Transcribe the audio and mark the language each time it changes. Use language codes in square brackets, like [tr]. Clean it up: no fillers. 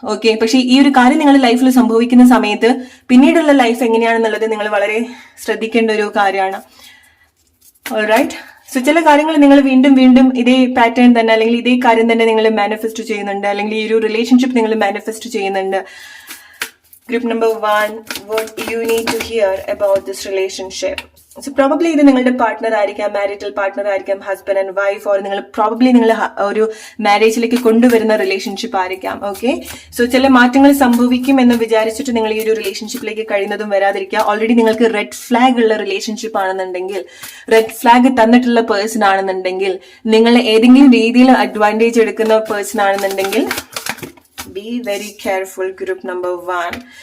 [ml] Okay, പക്ഷെ ഈ ഒരു കാര്യം നിങ്ങളുടെ ലൈഫിൽ സംഭവിക്കുന്ന സമയത്ത് പിന്നീടുള്ള ലൈഫ് എങ്ങനെയാണെന്നുള്ളത് നിങ്ങൾ വളരെ ശ്രദ്ധിക്കേണ്ട ഒരു കാര്യമാണ്. ഓൾറൈറ്റ്, സോ ചില കാര്യങ്ങൾ നിങ്ങൾ വീണ്ടും വീണ്ടും ഇതേ പാറ്റേൺ തന്നെ അല്ലെങ്കിൽ ഇതേ കാര്യം തന്നെ നിങ്ങൾ മാനിഫെസ്റ്റ് ചെയ്യുന്നുണ്ട്, അല്ലെങ്കിൽ ഈ ഒരു റിലേഷൻഷിപ്പ് നിങ്ങൾ മാനിഫെസ്റ്റ് ചെയ്യുന്നുണ്ട്. [en] Group number 1, what you need to hear about this relationship. [ml] So probably ഇത് നിങ്ങളുടെ പാർട്ട്ണർ ആയിരിക്കാം, മാരിറ്റൽ പാർട്ട്ണർ ആയിരിക്കാം, ഹസ്ബൻഡ് ആൻഡ് വൈഫ്, ഓർ നിങ്ങൾ ഒരു മാരേജിലേക്ക് കൊണ്ടുവരുന്ന റിലേഷൻഷിപ്പ് ആയിരിക്കാം. ഓക്കെ, സോ ചില മാറ്റങ്ങൾ സംഭവിക്കും എന്ന് വിചാരിച്ചിട്ട് നിങ്ങൾ ഈ ഒരു റിലേഷൻഷിപ്പിലേക്ക് കഴിയുന്നതും വരാതിരിക്കുക. ഓൾറെഡി നിങ്ങൾക്ക് റെഡ് ഫ്ലാഗ് ഉള്ള റിലേഷൻഷിപ്പ് ആണെന്നുണ്ടെങ്കിൽ, റെഡ് ഫ്ലാഗ് തന്നിട്ടുള്ള പേഴ്സൺ ആണെന്നുണ്ടെങ്കിൽ, നിങ്ങൾ ഏതെങ്കിലും രീതിയിൽ അഡ്വാൻറ്റേജ് എടുക്കുന്ന പേഴ്സൺ ആണെന്നുണ്ടെങ്കിൽ [en] be very careful, group number 1.